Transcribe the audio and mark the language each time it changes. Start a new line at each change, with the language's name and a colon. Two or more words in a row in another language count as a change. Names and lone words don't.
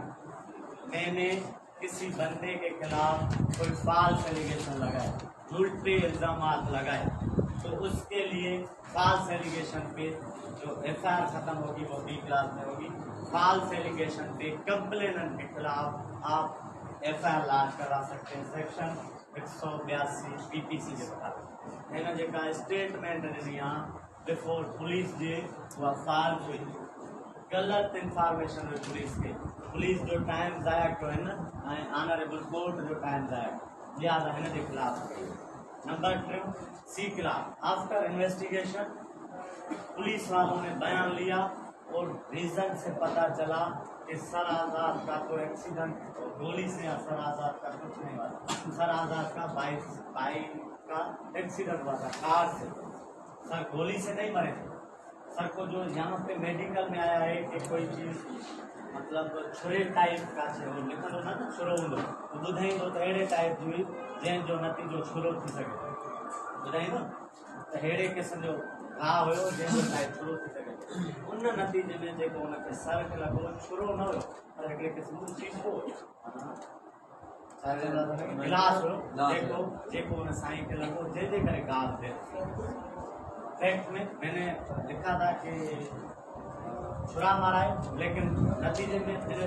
Urdu: میں نے کسی بندے کے خلاف کوئی
English: false allegation
Urdu: لگائے، جھوٹے الزامات لگائے، تو اس کے لیے
English: false allegation
Urdu: پہ جو FIR ختم ہوگی وہ B کلاس میں ہوگی.
English: false allegation
Urdu: پہ کمپلیننٹ کے خلاف آپ FIR لانچ کرا سکتے ہیں، سیکشن 182 PPC کے مطابق.
Sindhi: हिन जेका स्टेटमेंट ॾिनी आहे
English: before police
Sindhi: जे उहा फॉल्स हुई, गलत इंफॉर्मेशन हुई पुलिस जो टाइम ज़ाया कयो हिन ऐं
English: honorable court
Sindhi: जो टाइम ज़ाया कयो, लिहाज़ा हिन जे खिलाफ।
Urdu: نمبر 3 C کلاس,
English: after investigation
Urdu: پولیس والوں نے بیان لیا اور ریزن سے پتہ چلا کہ سر آزاد کا کوئی ایکسیڈنٹ گولی سے، سر آزاد کا کچھ نہیں ہوا، سر آزاد کا بائیک کا ایکسیڈنٹ ہوا تھا کار سے، سر گولی سے نہیں مرے تھے. سر کو جو یہاں پہ میڈیکل میں آیا ہے کہ کوئی چیز مطلب چھرے ٹائپ کا
Sindhi: लिखो ना छुरो होंदो, तो ॿुधाईंदो त अहिड़े टाइप जी जंहिंजो नतीजो छुरो थी सघे, ॿुधाईंदो त अहिड़े क़िस्म जो घाव हुयो जंहिंजो टाइप छुरो थी सघे। उन नतीजे में जेको हुनखे सर खे लॻो छुरो न हुयो पर हिकिड़े क़िस्म जो शीशो गिलास हुयो जेको हुन साईं खे लॻो, जंहिंजे करे घाव थिए।
Urdu: فیکٹ میں میں نے لکھا تھا کہ چھرا مارا ہے لیکن نتیجے میں